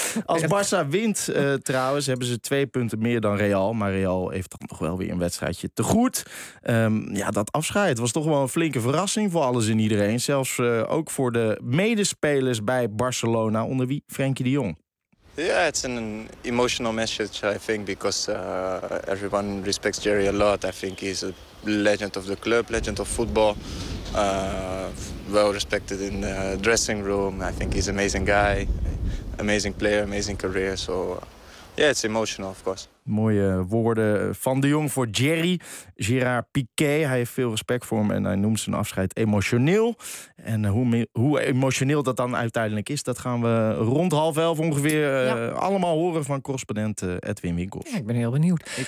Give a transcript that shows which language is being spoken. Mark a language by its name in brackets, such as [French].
[Dutch] Als Barça wint trouwens, hebben ze 2 punten meer dan Real. Maar Real heeft dan nog wel weer een wedstrijdje te goed. Ja, dat afscheid was toch wel een flinke verrassing voor alles en iedereen. Zelfs ook voor de medespelers bij Barcelona, onder wie Frenkie de Jong. [English] Yeah, it's an emotional message, I think, because everyone respects Gerry a lot. I think he's a legend of the club, legend of football, well respected in the dressing room. I think he's an amazing guy, amazing player, amazing career. So Yeah, it's emotional, of course. [Dutch] Mooie woorden van de Jong voor Jerry. Gerard Piqué, hij heeft veel respect voor hem en hij noemt zijn afscheid emotioneel. En hoe emotioneel dat dan uiteindelijk is, dat gaan we rond 10:30 ongeveer allemaal horen van correspondent Edwin Winkels. Ja, ik ben heel benieuwd.